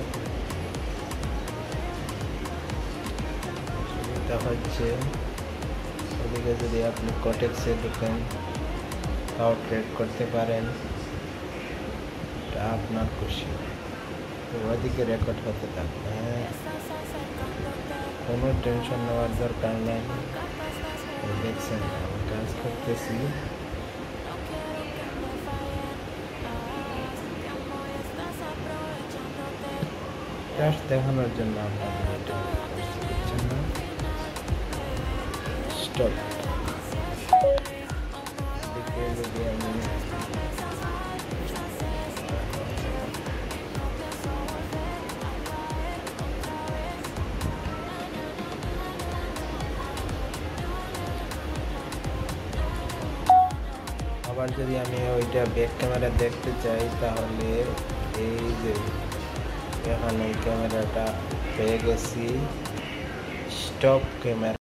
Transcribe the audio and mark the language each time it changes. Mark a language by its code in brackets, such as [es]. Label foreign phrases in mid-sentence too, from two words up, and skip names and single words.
[bn] অসুবিধা হচ্ছে ওদিকে যদি আপনি কটেক্সে ঢুকেন তাও ট্রেড করতে পারেন, এটা আপনার খুশি। তো ওদিকে রেকর্ড হতে থাকবে। হ্যাঁ, কোনো টেনশন নেওয়ার দরকার নেই। দেখছেন টাচ করতেছি। [es] No quiero que me falles. Te amo y estás aprovechándote. [bn] জাস্ট দেখানোর জন্য আপনাদের এটা [es] Todo [bn] করছি, [es] tiene [bn] বুঝছেন না? [es] un final, bebé. Y [bn] স্টপ। [es] depende de ti si es feliz o no lo [bn] এদিকে [es] es. [bn] যদি আমি [es] Muchas promesas falsas escribí y no pienso volver a caer otra vez. [bn] আবার যদি আমি ওইটা [en] back camera [bn] দেখতে চাই তাহলে এই যে এখানে ক্যামেরাটা পেয়ে গেছি, [en] stop camera.